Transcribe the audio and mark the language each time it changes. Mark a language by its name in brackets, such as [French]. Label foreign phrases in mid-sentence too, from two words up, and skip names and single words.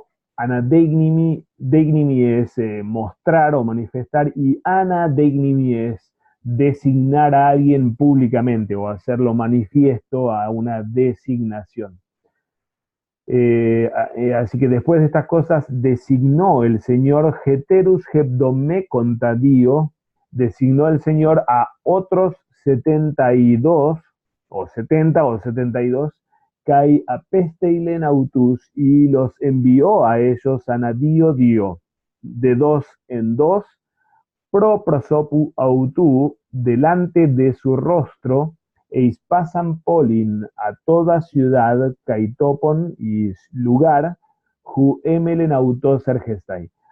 [Spanish] Anadeignimi, deignimi es mostrar o manifestar, y anadeignimi es designar a alguien públicamente o hacerlo manifiesto a una designación. Así que después de estas cosas designó el Señor [Greek] ἑτέρους ἑβδομήκοντα δύο, [Spanish] designó el Señor a otros 72 o 70 o 72, [Greek] καὶ ἀπέστειλεν αὐτοὺς, [Spanish] y los envió a ellos [Greek] ἀνὰ δύο δύο, [Spanish] de 2 en 2, [Greek] πρὸ προσώπου αὐτοῦ, [Spanish] delante de su rostro, [Greek] εἰς πᾶσαν πόλιν, [Spanish] a toda ciudad, [Greek] καὶ τόπον [Spanish] y lugar, [Greek] οὗ ἤμελλεν αὐτὸς ἔρχεσθαι,